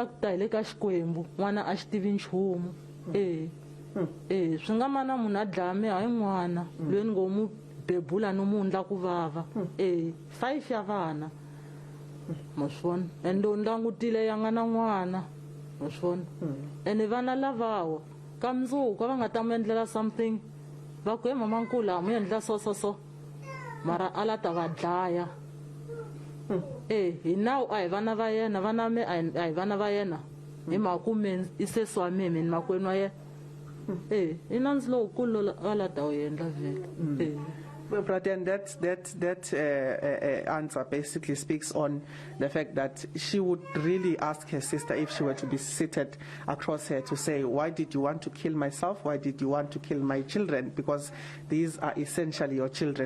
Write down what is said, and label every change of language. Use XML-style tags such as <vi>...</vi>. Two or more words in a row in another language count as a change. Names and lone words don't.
<ts>ku ta hi le ka xikwembu n'wana a xi tivi nchumu swi nga mana munhu a dlaya mehe hayi n'wana loyi ni ngo mu bebula no mu ndla ku vava 5 ya vana ma swi vona and lo ni langutile ya nga na n'wana ma swi vona ene vana lavawa ka mundzuku va nga ta mu endlela something va ku he mamankulu a mu endla so mara a la ta va dlaya hi nawu a hi vana va yena vana me a hi vana va yena hi makume i sesi wa meme ni makwenu wa yena i nandzi lowukulu a la ta wu endla vhele</ts> <en>But then that answer basically speaks on the fact that she would really ask her sister if she were to be seated across her to say, why did you want to kill myself? Why did you want to kill my children? Because these are essentially your children.</en>